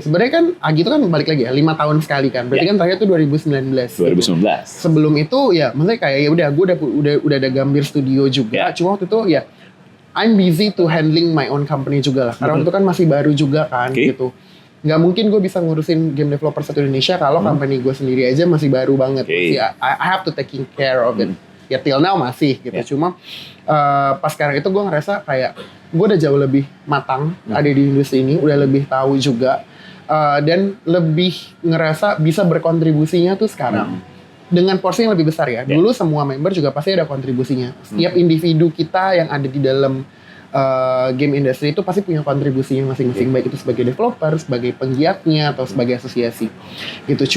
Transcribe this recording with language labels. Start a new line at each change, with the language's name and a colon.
Indonesian: Sebenarnya kan Agi itu kan balik lagi ya 5 tahun sekali kan. Berarti kan terakhir itu 2019. Sebelum itu ya maksudnya kayak ya udah gue udah ada Gambir Studio juga. Cuma waktu itu ya
English: I'm busy to handling my own company
Indonesian: juga lah. Karena waktu itu kan masih baru juga kan gitu. nggak mungkin gue bisa ngurusin game developer satu Indonesia kalau company gue sendiri aja masih baru banget.
English: I have to taking care of it.
Indonesian: Ya
English: till now
Indonesian: masih gitu. Cuma pas sekarang itu gue ngerasa kayak gue udah jauh lebih matang ada di industri ini, udah lebih tahu juga dan lebih ngerasa bisa berkontribusinya tuh sekarang dengan porsi yang lebih besar ya. Dulu semua member juga pasti ada kontribusinya. Setiap individu kita yang ada di dalam game industry itu pasti punya kontribusinya masing-masing, baik itu sebagai developer, sebagai penggiatnya atau sebagai asosiasi gitu.